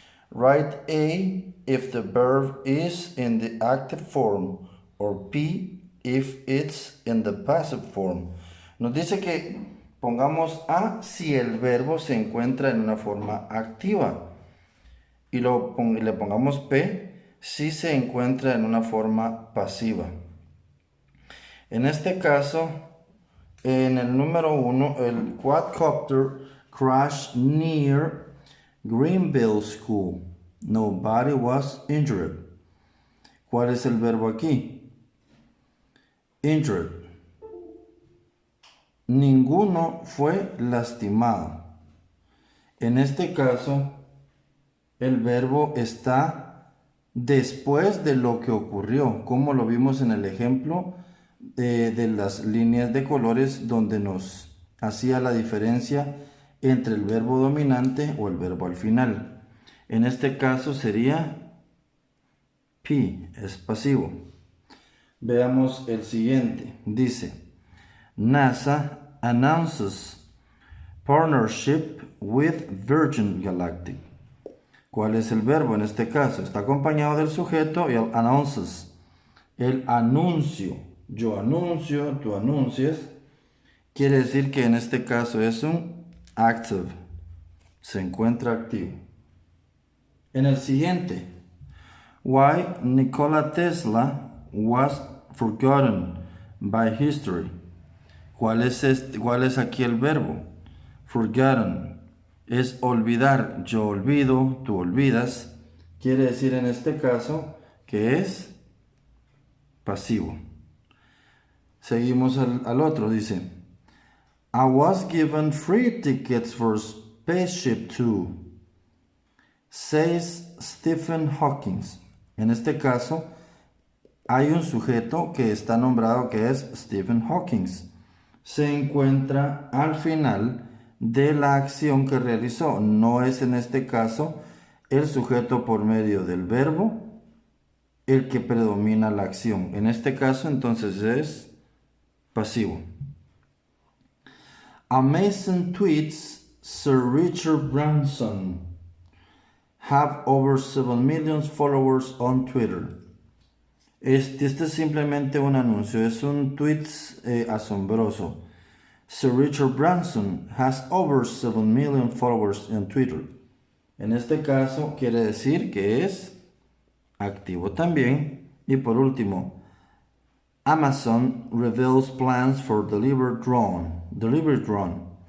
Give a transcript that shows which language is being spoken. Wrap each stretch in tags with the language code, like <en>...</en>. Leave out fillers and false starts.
<en>Write A if the verb is in the active form or P if it's in the passive form.</en> <es>Nos dice que pongamos A si el verbo se encuentra en una forma activa y le pongamos P si se encuentra en una forma pasiva. En este caso, en el número 1, el</es> <en>quadcopter crashed near Greenville School. Nobody was injured.</en> <es>¿Cuál es el verbo aquí? Injured. Ninguno fue lastimado. En este caso, el verbo está después de lo que ocurrió, como lo vimos en el ejemplo de las líneas de colores donde nos hacía la diferencia entre el verbo dominante o el verbo al final. En este caso sería P, es pasivo. Veamos el siguiente.</es> <en>Dice, NASA announces partnership with Virgin Galactic.</en> <es>¿Cuál es el verbo en este caso? Está acompañado del sujeto y el announces. El anuncio. Yo anuncio, tú anuncias. Quiere decir que en este caso es un active. Se encuentra activo. En el siguiente.</es> <en>Why Nikola Tesla was forgotten by history.</en> <es>¿Cuál es aquí el verbo? Forgotten. Es olvidar. Yo olvido, tú olvidas. Quiere decir en este caso que es pasivo. Seguimos al otro.</es> <en>Dice, I was given free tickets for Spaceship Two, says Stephen Hawking.</en> <es>En este caso, hay un sujeto que está nombrado que es Stephen Hawking. Se encuentra al final de la acción que realizó. No es en este caso el sujeto por medio del verbo el que predomina la acción. En este caso entonces es pasivo.</es> <en>Amazing tweets, Sir Richard Branson have over 7 million followers on Twitter.</en> <es>Este es simplemente un anuncio, es un tweet asombroso.</es> <en>Sir Richard Branson has over 7 million followers on Twitter.</en> <es>En este caso quiere decir que es activo también. Y por último,</es> <en>Amazon reveals plans for delivery drone.</en>